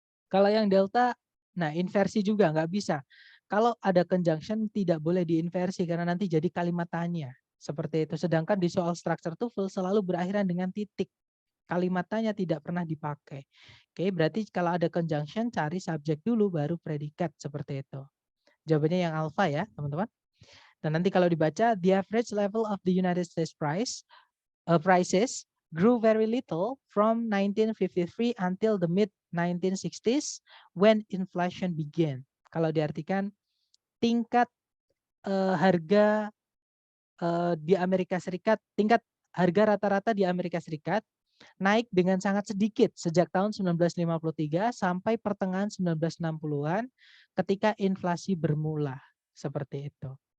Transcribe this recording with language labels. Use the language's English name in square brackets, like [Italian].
[Indonesian] Kalau yang Delta, nah inversi juga nggak bisa. Kalau ada conjunction tidak boleh diinversi karena nanti jadi kalimat tanya. Seperti itu. Sedangkan di soal structure TOEFL selalu berakhiran dengan titik. Kalimat tanya tidak pernah dipakai. Oke, berarti kalau ada conjunction cari subjek dulu baru predikat seperti itu. Jawabannya yang alpha ya, teman-teman. Dan nanti kalau dibaca [English] the average level of the United States prices grew very little from 1953 until the mid 1960s when inflation began. [Indonesian] Kalau diartikan tingkat harga di Amerika Serikat, tingkat harga rata-rata di Amerika Serikat naik dengan sangat sedikit sejak tahun 1953 sampai pertengahan 1960-an ketika inflasi bermula. Seperti itu.